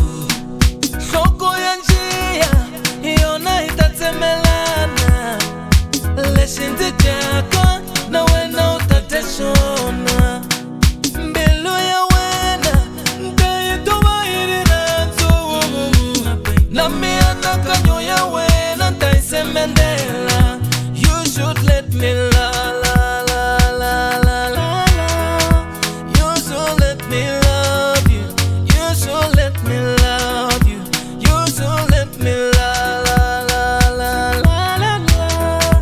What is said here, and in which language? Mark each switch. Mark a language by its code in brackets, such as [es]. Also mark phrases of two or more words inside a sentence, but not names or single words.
[ts] Nhloko ya njiya hi yona hi ta tsemelana, lexi ndzi dyaka na wena u ta dya xona. Mbilu ya wena nta yi tova hi rirhandzu, na mianakanyo ya wena nta yi semendela. [en] You should let me la la la la la la la. You should let me love you. You should let me love you. You should let me la la la la la la la.